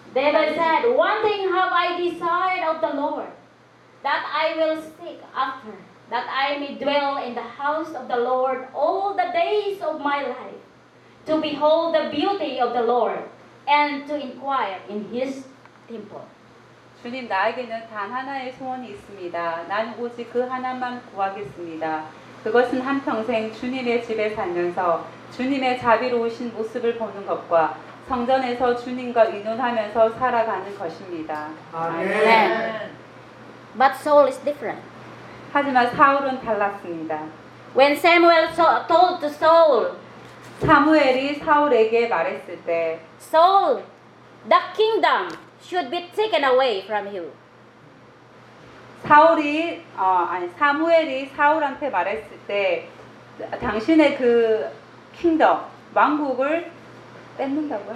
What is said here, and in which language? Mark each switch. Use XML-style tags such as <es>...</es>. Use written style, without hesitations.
<en>David said, "One thing have I desired of the Lord, that I will seek after, that I may dwell in the house of the Lord all the days of my life." To behold the beauty of the Lord and to inquire in His temple.</en> <ko>주님 나에게는 단 하나의 소원이 있습니다. 난 오직 그 하나만 구하겠습니다. 그것은 한 평생 주님의 집에 살면서 주님의 자비로우신 모습을 보는 것과 성전에서 주님과 의논하면서 살아가는 것입니다. 아멘. 네.</ko> <en>But Saul is different.</en> <ko>하지만 사울은 달랐습니다.</ko> <en>When Samuel told to Saul.</en> <ko>사무엘이 사울에게 말했을 때</ko> <en>Saul, the kingdom should be taken away from you.</en> <ko>사무엘이 사울한테 말했을 때 당신의 그 킹덤, 왕국을 뺏는다고요?</ko>